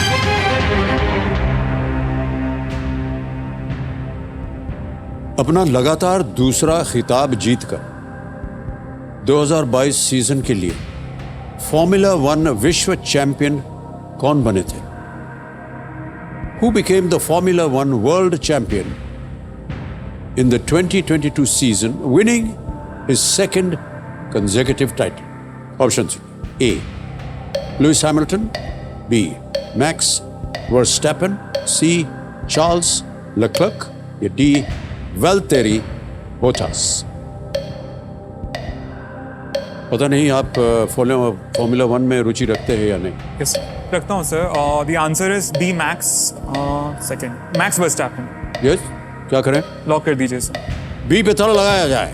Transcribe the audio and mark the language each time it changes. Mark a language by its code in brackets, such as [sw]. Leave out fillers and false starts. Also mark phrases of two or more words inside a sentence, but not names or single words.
[hi] अपना लगातार दूसरा खिताब जीतकर 2022 सीजन के लिए फॉर्मूला 1 विश्व चैंपियन कौन बने थे? [en] who became the Formula One world champion in the 2022 season, winning his second consecutive title? Options: A. Lewis Hamilton, B. Max Verstappen, C. Charles Leclerc, या D. Valtteri Bottas. [hi] पता नहीं आप फॉर्मूला वन में रुचि रखते हैं या नहीं? यस रखता हूँ सर. [en] The answer is B Max second Max Verstappen. [hi] यस, क्या करें? लॉक कर दीजिए सर. बी पे ताला लगाया जाए.